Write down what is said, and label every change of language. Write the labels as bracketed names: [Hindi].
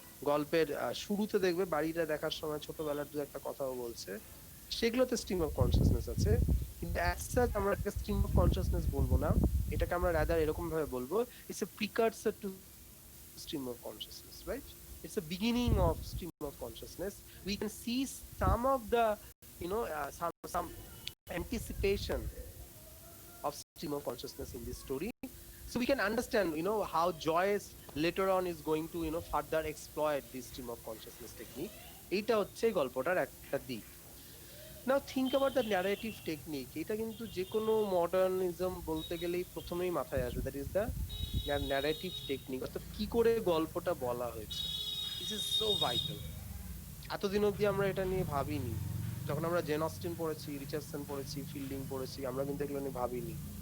[Bangla] গল্পের শুরুতে দেখবে বাড়িটা দেখার সময় ছোটবেলার দু একটা কথাও বলছে, সেগুলোতে স্ট্রিম অফ কনসিয়াসনেস আছে, কিন্তু অ্যাজ সাচ আমরা এটাকে স্ট্রিম অফ কনসিয়াসনেস বলবো না, এটাকে আমরা রাদার এরকম ভাবে বলবো [English] It's a precursor to stream of consciousness, right? It's a beginning of stream of consciousness. We can see some of the, some anticipation of stream of consciousness in this story. So we can understand, how Joyce later on is going to, further exploit this stream of consciousness technique. [Bangla] এইটা হচ্ছে গল্পটার একটা দিক। [English] Now think about the narrative technique. [Bangla] এটা কিন্তু যে কোনো modernism বলতে গেলেই প্রথমেই মাথায় আসবে, [English] that is the narrative technique, [Bangla] অর্থাৎ কি করে গল্পটা বলা হয়েছে। [English] This is so vital. [Bangla] এতদিন অবধি আমরা এটা নিয়ে ভাবিনি, যখন আমরা জেন অস্টিন পড়েছি, রিচার্ডসন পড়েছি, ফিল্ডিং পড়েছি, আমরা কিন্তু এগুলো নিয়ে ভাবিনি।